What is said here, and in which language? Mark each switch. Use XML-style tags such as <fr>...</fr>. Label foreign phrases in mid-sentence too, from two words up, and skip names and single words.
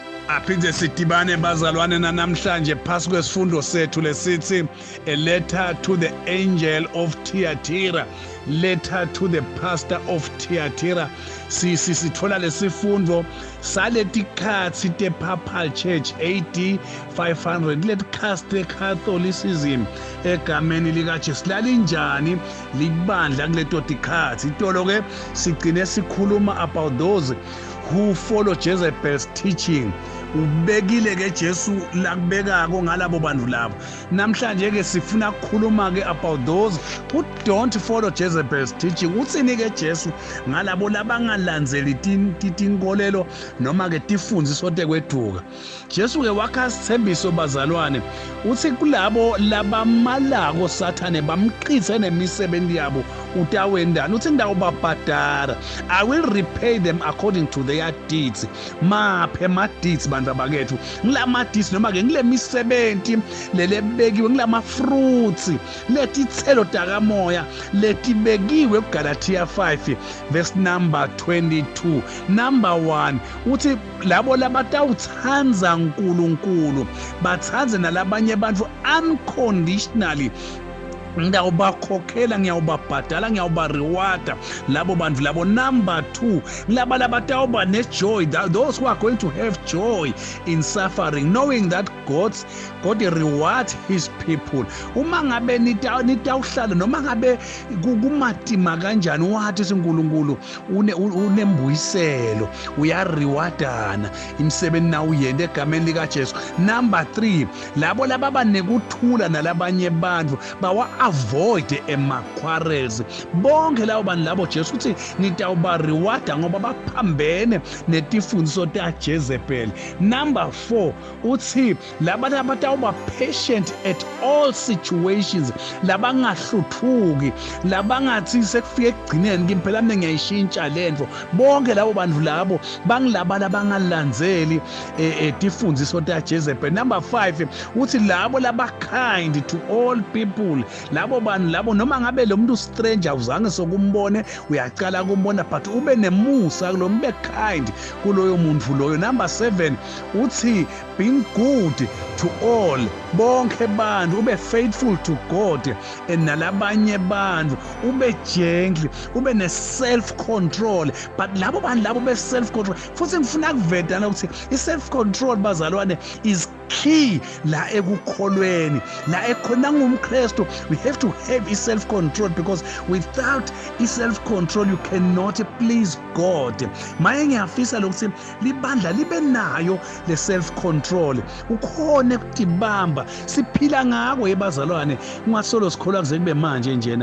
<ss>Aphinde sidibane bazalwane namhlanje phasi kwesifundo sethu lesithi</ss> <en>a letter to the angel of Thyatira, letter to the pastor of Thyatira.</en> <ss>Sithola lesifundo saleti khathi te Papal Church AD 500</ss> <en>let cast the Catholicism</en> <ss>egameni lika Jesu lalinjani libandla kuleto tikhathi itolo ke sigcine sikhuluma</ss> <en>about those who follow Jezebel's teaching.</en> <ss>Ubekile ke Jesu lakubekako ngalabo bantu labo. Namhlanje ke sifuna ukukhuluma ke</ss> <en>about those who don't follow Jezebel's teaching.</en> <ss>Utsini ke Jesu ngalabo labangalandzeli tinkolelo noma ke tifundziso tekweduka. Jesu ke wakha isithembiso bazalwane. Uthi kulabo labamalako Sathane bamqithe nemisebenzi yabo utawendana. Uthi ngidawubabhadara.</ss> <en>I will repay them according to their deeds.</en> <ss>Maphe ma deeds bakethu ngilama deeds noma ke ngile misebenzi lelebekiwe ngilama fruits letithelo takamoya letibekiwe kuGalatia 5 verse number 22. Number 1 uthi labo labatawuthanza uNkulunkulu bathanze nalabanye abantu unconditionally. Ngiyawubakhokhela ngiyawubabhadala ngiyawubarewarda labo bantu labo. Number 2 laba labatawuba nejoy,</ss> <en>those who are going to have joy in suffering, knowing that God rewards his people.</en> <ss>Uma ngabe nitawuhlala noma ngabe kumatima kanjani wathi uNkulunkulu unembuyiselo uyarewardana imsebenzi na uyende egameni lika Jesu. Number 3 labo lababa nekuthula nalabanye bantu bawa</ss> <en>avoid quarrels.</en> <ss>Bonke labo bantu labo Jesu uthi nitawuba rewarda ngoba baphambene netifundiso ta Jezebel. Number 4 uthi laba labatawuba</ss> <en>patient at all situations,</en> <ss>labangahluthuki, labangathi sekufike ekugcineni ngimphela mina ngiyayishintsha lento. Bonke labo bantu labo bangilaba labangalandzeli tifundiso ta Jezebel. Number 5 uthi labo laba</ss> <en>kind to all people,</en> <ss>labo bantu labo noma ngabe lo muntu stranger uzange sokumbone uyacala kumbona but ube nemusa kulo mbe kind kuloyo muntu loyo.</ss> <en>Number 7 uthi being good to all,</en> <ss>bonke bantu ube</ss> <en>faithful to God</en> <ss>and nalabanye bantu ube gentle ube ne</ss> <en>self control.</en> <ss>But labo bantu labo be</ss> <en>self control</en> <ss>futhi ngifuna kuvedana ukuthi</ss> <en>I self control</en> <ss>bazalwane</ss> <en>is key</en> <ss>la ekukholweni la ekhona ngumKristu.</ss> <en>We have to have a self control because without a self control you cannot please God.</en> <ss>Maye ngiyafisa lokuthi libandla libe nayo le</ss> <en>self control</en> <ss>ukhona ukutibamba siphila ngako ebazalwane ungasolo sikhola kuze kube manje njena.</ss>